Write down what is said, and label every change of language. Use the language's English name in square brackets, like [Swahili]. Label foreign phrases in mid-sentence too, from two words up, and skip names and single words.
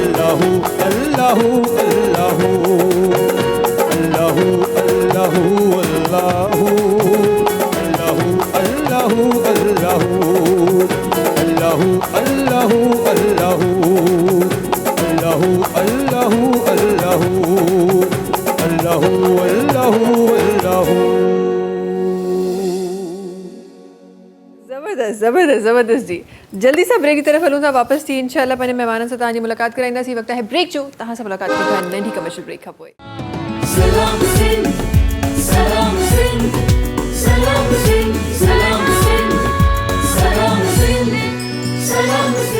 [Arabic] الله الله الله الله الله الله الله الله الله الله الله الله الله الله الله الله الله. [Sindhi] ज़बरदस्त ज़बरदस्त ज़बरदस्त जी। जल्दी सां ब्रेक की तरफ़ हलूं था वापसि थी इंशाल्लाह पंहिंजे महिमाननि सां तव्हांजी मुलाक़ात कराईंदासीं। वक़्तु आहे ब्रेक जो, तव्हां सां मुलाक़ात थी था नंढी [English] commercial break [Sindhi] खां पोइ। सलाम सिंध सलाम सिंध सलाम सिंध सलाम सिंध सलाम सिंध सलाम सिंध।